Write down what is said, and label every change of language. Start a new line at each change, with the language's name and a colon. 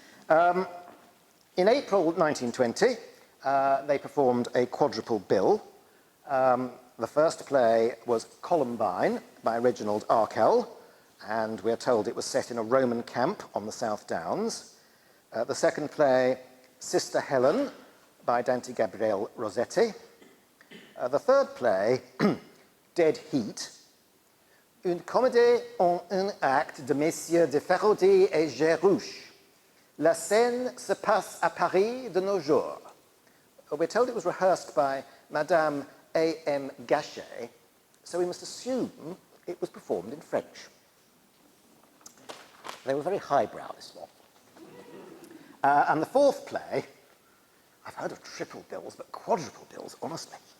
English: In April 1920, they performed a quadruple bill. The first play was Columbine by Reginald Arkell, and we're told it was set in a Roman camp on the South Downs. The second play, Sister Helen by Dante Gabriel Rossetti. The third play,
French: Dead Heat, une comédie en un acte de Messieurs de Feraudy et Gérouche. La scène se passe à Paris de nos jours.
English: We're told it was rehearsed by Madame A.M. Gachet, so we must assume it was performed in French. They were very highbrow, this one. And the fourth play, I've heard of triple bills, but quadruple bills, honestly.